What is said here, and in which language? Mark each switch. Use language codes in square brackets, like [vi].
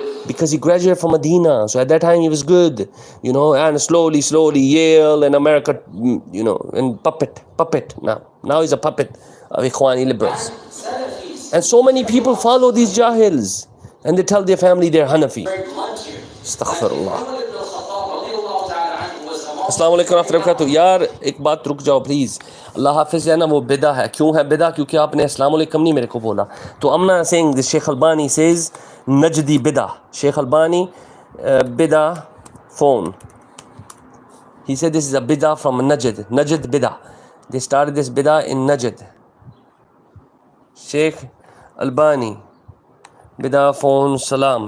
[en] because he graduated from Medina. So at that time he was good, you know, and slowly Yale and America, you know, and puppet. Now he's a puppet of Ikhwani liberals. And so many people follow these jahils and they tell their family they're Hanafi. Astaghfirullah. [hi] अस्सलाम वालेकुम रहमतुल्लाहि व बरकातहू। यार एक बात रुक जाओ please. अल्लाह हाफिज़ है ना, वो बिदा है। क्यों है बिदा? क्योंकि आपने अस्सलाम वालेकुम नहीं मेरे को बोला। [en] तो I'm not saying this. Sheikh Albani says Najdi bidah. Sheikh Albani bidah phone. He said this is a bidah from Najd bidah. They started this bidah in Najd. Sheikh Albani bidah phone salam.